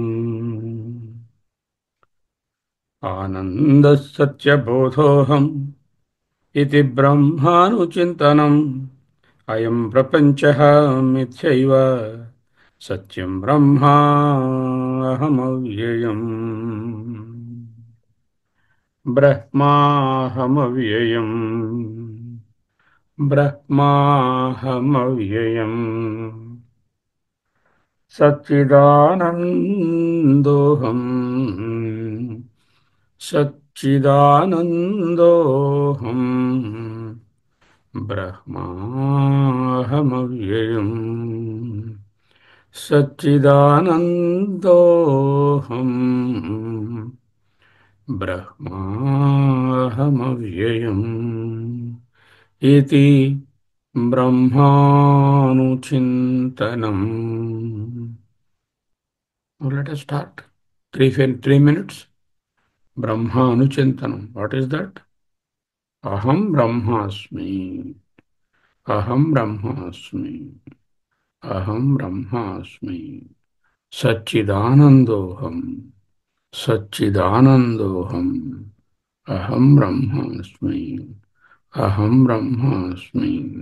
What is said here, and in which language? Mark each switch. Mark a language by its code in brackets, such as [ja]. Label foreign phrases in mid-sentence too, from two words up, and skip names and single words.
[sa] ఆనంద సత్యబోధోహం ఇతి బ్రహ్మానుచింతనం. అయం ప్రపంచః మిథ్యైవ సత్యం బ్రహ్మాహమవ్యయం. ब्रह्माहमव्ययम् ब्रह्माहमव्ययम् सच्चिदानन्दोऽहम् सच्चिदानन्दोऽहम् ब्रह्माहमव्ययम् सच्चिदानन्दोऽहम् ब्रह्माहमव्ययम् इति ब्रह्मानुचिन्तनम्. [en] Now let us start. Three minutes. [sa] ब्रह्म अनुचिन्तनम्. [en] What is that? [sa] अहं ब्रह्मास्मि. अहं ब्रह्मास्मि। अहं ब्रह्मास्मि. सच्चिदानन्दोऽहम्। सच्चिदानन्दोऽहम्. अहं ब्रह्मास्मि। अहं ब्रह्मास्मि.